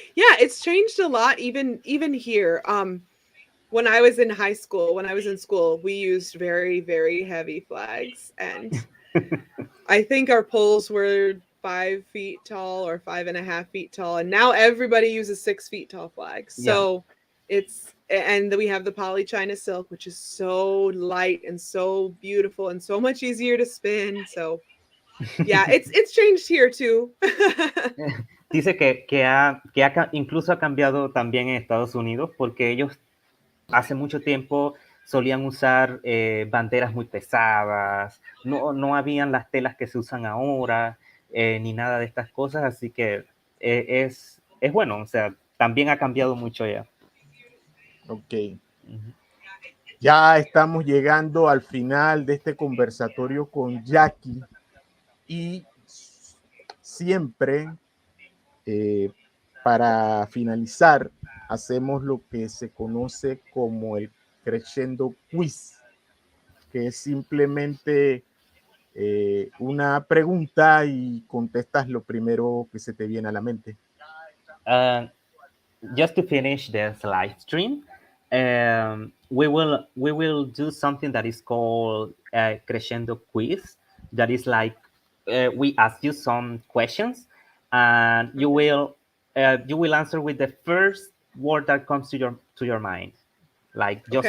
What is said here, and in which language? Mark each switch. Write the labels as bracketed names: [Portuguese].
[English] Yeah, it's changed a lot even here. When I was in high school, when I was in school, we used very, very heavy flags, and I think our poles were 5 feet tall or 5.5 feet tall, and now everybody uses 6 feet tall flags. So and we have the poly china silk, which is so light and so beautiful and so much easier to spin. So Yeah, it's changed here too. [Spanish] Dice incluso ha cambiado también en Estados Unidos porque ellos hace mucho tiempo solían usar banderas muy pesadas, no habían las telas que se usan ahora, ni nada de estas cosas, así que es bueno, o sea, también ha cambiado mucho ya. Ok. Ya estamos llegando al final de este conversatorio con Jackie y siempre para finalizar hacemos lo que se conoce como el crescendo quiz, que es simplemente una pregunta y contestas lo primero que se te viene a la mente. [English] Just to finish this live stream, we will do something that is called crescendo quiz. That is like we ask you some questions, and you will answer with the first word that comes to your mind, like just